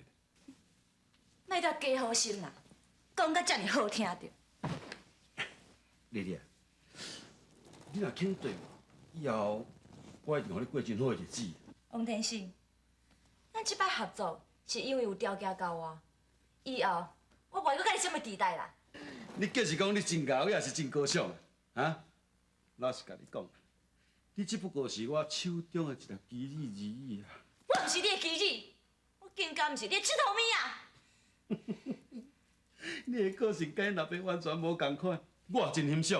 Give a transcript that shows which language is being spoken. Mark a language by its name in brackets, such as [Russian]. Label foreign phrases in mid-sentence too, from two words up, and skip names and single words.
[Min Nan Chinese] 那才加好心啦，讲甲遮尔好听着。丽丽，你若肯对我，以后我一定互你过真好的日子。王天信，咱即摆合作是因为有条件交我，以后我袂阁甲你什么期待啦。你计是讲你真高，还是真高尚啊？老实甲你讲，你只不过是我手中的一粒棋子而已啊。我毋是你的棋子，我更加毋是你的佚佗物啊！你的个性跟老爸完全无共款，我也真欣赏。